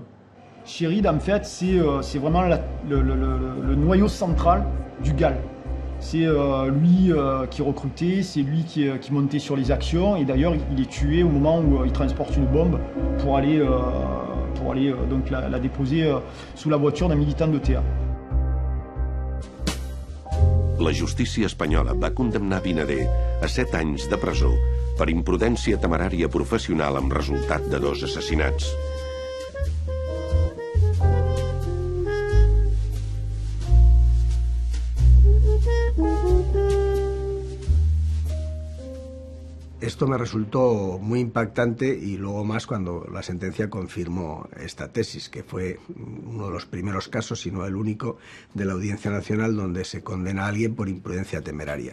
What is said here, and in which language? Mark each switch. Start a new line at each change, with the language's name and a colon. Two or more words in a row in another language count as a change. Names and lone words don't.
French: Chéride, en fait, c'est vraiment le noyau central du GAL. C'est lui qui recrutait, c'est lui qui montait sur les actions, et d'ailleurs il est tué au moment où il transporte une bombe pour aller donc la déposer sous la voiture d'un militant de TA.
Catalan: La justícia espanyola va condemnar Vinader a 7 anys de presó per imprudència temerària professional amb resultat de 2 assassinats.
Spanish: Esto me resultó muy impactante y luego más cuando la sentencia confirmó esta tesis, que fue uno de los primeros casos, si no el único, de la Audiencia Nacional donde se condena a alguien por imprudencia temeraria.